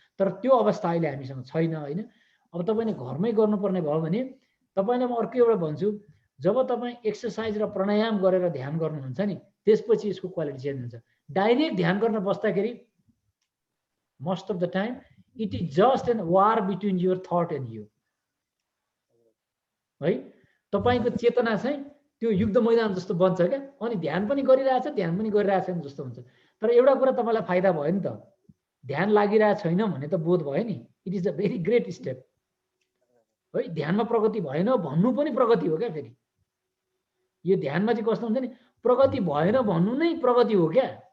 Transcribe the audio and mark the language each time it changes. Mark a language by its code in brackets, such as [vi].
[ne] तर त्यो अवस्था अहिले हामीसँग छैन होइन। अब तपाईँले घरमै गर्नुपर्ने भयो भने तपाईँलाई म अर्को एउटा भन्छु, जब तपाईँ एक्सर्साइज र प्राणायाम गरेर ध्यान गर्नुहुन्छ नि त्यसपछि यसको क्वालिटी चेन्ज हुन्छ। डाइरेक्ट ध्यान गर्न बस्दाखेरि [en] Most of the time it is just an war between your that and you है। [ne] तपाईँको चेतना चाहिँ त्यो युद्ध मैदान जस्तो बन्छ क्या। अनि ध्यान पनि गरिरहेछ, ध्यान पनि गरिरहेको छैन जस्तो हुन्छ। तर एउटा कुरा तपाईँलाई फाइदा भयो नि त, ध्यान लागिरहेको छैन भने त बोध भयो नि, [en] it is a very great step [ne] है। ध्यानमा प्रगति भएन भन्नु पनि प्रगति हो क्या। फेरि यो ध्यानमा चाहिँ कस्तो हुन्छ नि, प्रगति भएन भन्नु नै प्रगति हो क्या।